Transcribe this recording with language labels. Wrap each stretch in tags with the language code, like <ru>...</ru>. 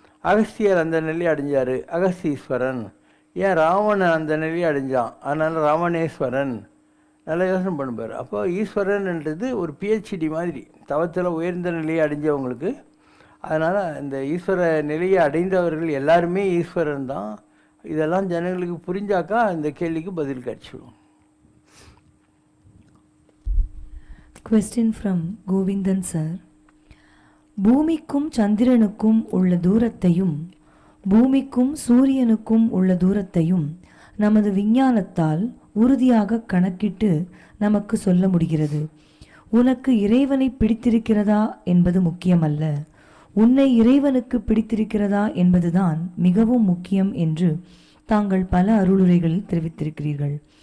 <ta>அகஸ்தியர் அந்த நிலையை அடைஞ்சார், அகஸ்தீஸ்வரன். ஏன் ராவணன் அந்த நிலையை அடைஞ்சான், அதனால் ராவணேஸ்வரன். நல்லா யோசனை பண்ணுப்பார். அப்போ ஈஸ்வரன்ன்றது ஒரு பிஹெச்டி மாதிரி, தவத்தில் உயர்ந்த நிலையை அடைஞ்சவங்களுக்கு. அதனால் இந்த ஈஸ்வர நிலையை அடைந்தவர்கள் எல்லாருமே ஈஸ்வரன் தான். இதெல்லாம் ஜனங்களுக்கு புரிஞ்சாக்கா இந்த கேள்விக்கு பதில் கிடைச்சிடும்.</ta> <en>Question from Govindan sir.</en> <ta>பூமிக்கும் சந்திரனுக்கும் உள்ள தூரத்தையும் பூமிக்கும் சூரியனுக்கும் உள்ள தூரத்தையும் நமது விஞ்ஞானத்தால் உறுதியாக கணக்கிட்டு நமக்கு சொல்ல முடிகிறது. உனக்கு இறைவனை பிடித்திருக்கிறதா என்பது முக்கியமல்ல, உன்னை இறைவனுக்கு பிடித்திருக்கிறதா என்பதுதான் மிகவும் முக்கியம் என்று தாங்கள் பல அருளுரைகளில் தெரிவித்திருக்கிறீர்கள்.</ta>